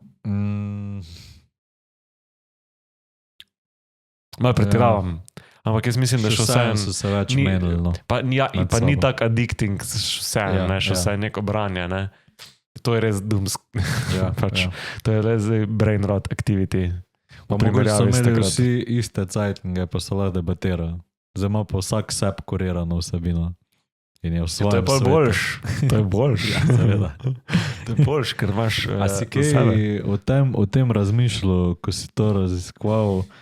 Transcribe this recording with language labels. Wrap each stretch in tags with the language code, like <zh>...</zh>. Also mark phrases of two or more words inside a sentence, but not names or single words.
<sl>Malo pretiravam. Ampak jaz mislim, da še vseeno so se več menili. No. Pa ni tak addicting vseeno, še vse neko branje. Ne? To je res to je res</sl> <en>brain rot activity.</en> <sl>Pa mogoče so imeli vsi iste cajtnge, pa so lahko debatirali. Zdaj ima pa vsak seb kurirano vsebino. In je v svojem svetu. To je boljš. To je boljš. Ja, seveda. To je boljš, ker imaš A si kaj o tem razmišljal, ko si to raziskoval,</sl>